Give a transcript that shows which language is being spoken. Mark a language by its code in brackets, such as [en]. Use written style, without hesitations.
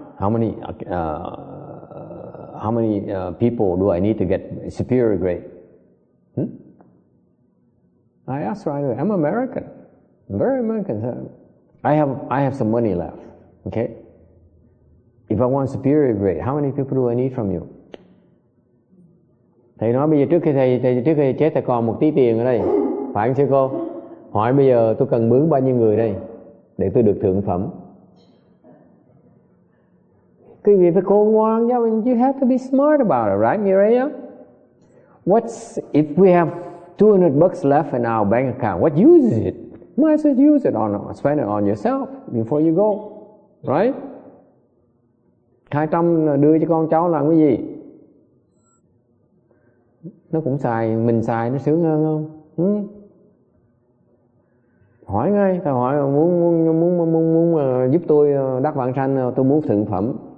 [en] How many people do I need to get superior grade? I asked right away. I'm American. I'm very American. I have some money left. Okay. If I want superior grade, how many people do I need from you? [vi] Thầy nói bây giờ trước khi chết thầy còn một tí tiền ở đây. Phải không sư cô? Hỏi bây giờ tôi cần mướn bao nhiêu người đây để tôi được thượng phẩm? Quý vị phải khôn ngoan nha. [en] You have to be smart about it, right, Mireya? What's if we have $200 left in our bank account? What use is it? Might as well use it spend it on yourself before you go, right? [vi] 200 đưa cho con cháu làm cái gì? Nó cũng xài, mình xài nó sướng hơn không? Hỏi ngay, tao hỏi muốn giúp tôi đắc vãng sanh, tôi muốn thượng phẩm.